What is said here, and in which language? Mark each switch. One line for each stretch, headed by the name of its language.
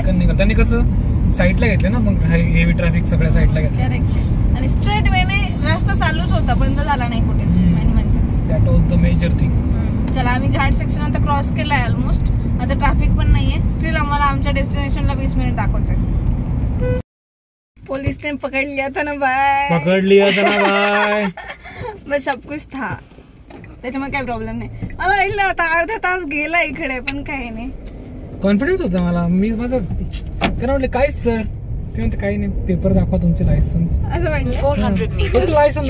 Marathi: पटकन निघाल. त्यांनी कसं साईडला घेतलं ना, मग हेवी ट्रॅफिक सगळ्या साईडला घेतलं. करेक्ट. आणि स्ट्रेट वेने रस्ता चालूच होता, बंद झाला नाही कुठेच. म्हणजे
English: That was the major thing.
Marathi: चला, आम्ही घाट सेक्शन आता क्रॉस केलाय ऑलमोस्ट. आता ट्रॅफिक पण नाहीये. स्टील आम्हाला आमच्या डेस्टिनेशनला 20 मिनिट दाखवते.
Hindi: पुलिसने पकड़ लिया था ना भाई, पकड़ लिया था ना भाई. बस सब कुछ था,
Marathi: त्याच्यामुळे काही प्रॉब्लेम नाही. मला वाटलं आता अर्धा तास गेला इकडे, पण काही नाही. कॉन्फिडन्स होता मला. मी माझं त्यांना म्हटलं काय सर, ते म्हणते काही नाही, पेपर दाखवा तुमचे लायसन्स. असं वाटलं
English: 400 meters.
Marathi: लायसन्स